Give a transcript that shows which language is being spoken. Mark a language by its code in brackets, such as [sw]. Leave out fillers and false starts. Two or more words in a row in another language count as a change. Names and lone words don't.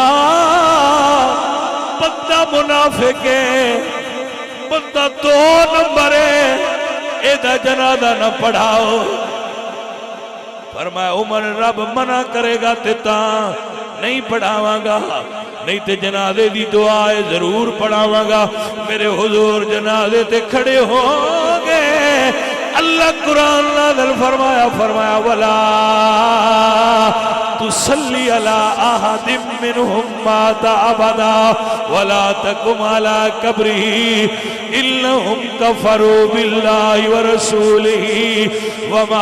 [pa] ਬੰਦਾ ਮੁਨਾਫ਼ਿਕ ਹੈ ਬੰਦਾ 2 ਨੰਬਰ ਹੈ ਏਦਾ ਜਨਾਜ਼ਾ ਨ ਪੜ੍ਹਾਓ ਫ਼ਰਮਾਇਆ ਉਮਰ ਰੱਬ ਮਨ੍ਹਾ ਕਰੇਗਾ ਤੇ ਤਾਂ ਨਹੀਂ ਪੜ੍ਹਾਵਾਂਗਾ ਨਹੀਂ ਤੇ ਜਨਾਜ਼ੇ ਦੀ ਦੁਆ ਹੈ ਜ਼ਰੂਰ ਪੜ੍ਹਾਵਾਂਗਾ ਮੇਰੇ ਹੁਜ਼ੂਰ ਜਨਾਜ਼ੇ ਤੇ ਖੜੇ ਹੋਂਗੇ ਅੱਲਾਹ ਕੁਰਾਨ ਨਾਜ਼ਿਲ ਫ਼ਰਮਾਇਆ ਫ਼ਰਮਾਇਆ ਵਲਾ [ar] تصل على أحد منهم مات أبدا ولا تقم على قبره إنهم كفروا بالله ورسوله و